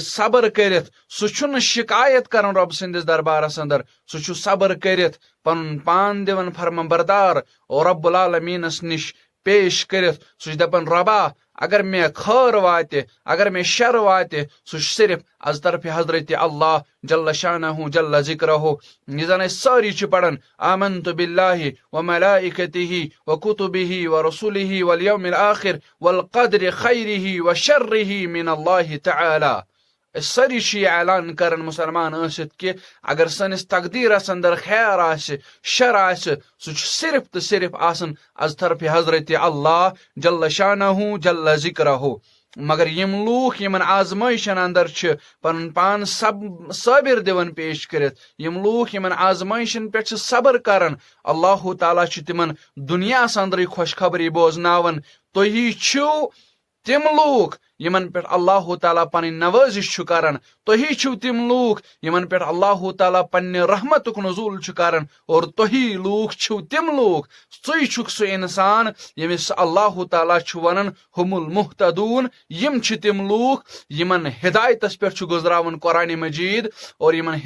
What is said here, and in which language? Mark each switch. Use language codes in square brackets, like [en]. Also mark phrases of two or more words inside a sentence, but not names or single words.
[ks] صبر کرتھ سُہ چھُنہٕ شکایت کران رب سٕنٛدِس دربارس اندر، سُہ چھُ صبر کرتھ پنُن پان دِوان فرمانبردار اور رب العالمیٖنس نِش پیش کرتھ، سُہ چھُ دپان ربا اگر مےٚ خٲر واتہِ، اگر مےٚ شر واتہِ، سُہ چھُ صرف از طرفِ حضرت اللہ [ar] جل شانہ جل ذکرہ، [ks] یہِ زن أسۍ سٲری چھِ پران [ar] آمنت باللہ وملائکتہ وکتبہ ورسلہ والیوم الآخر والقدر خیرہ وشرہ من اللہ تعالی۔ [ks] أسۍ سٲری چھِ یہِ اعلان کران مسلمان ٲسِتھ کہ اگر سٲنِس تقدیرس اندر خیر آسہِ، شر آسہِ، سُہ چھُ صرف تہٕ صرف آسان از طرفِ حضرت اللہ جل [ar] شانہ جل ذکرہ، [ks] مگر یم لوک یمن آزمائشن اندر چھِ پنن پان صابر دِوان پیش کرتھ، یم لوک یمن آزمائشن پہ صبر کران، اللہ تعالیٰ چھُ تمن دنیاہس اندرٕے خوشخبری بوزناون تُہی چھِو تم لوک یمن پہ اللہ تعالیٰ پنٕنۍ نوازش چھُ کران، تُہی چھِو تم لوک یمن پہ اللہ تعالیٰ پننہِ رحمتُک نزول چھُ کران، اور تُہی لوک چھِو تم لوک، ژٕے چھُکھ سُہ انسان ییٚمِس اللہ تعالیٰ چھُ ونان [ar] ہُم المہتدون، [ks] یم چھِ تم لوک یمن ہدایتس پہ چھُ گزراون قرآن مجید، اور یمن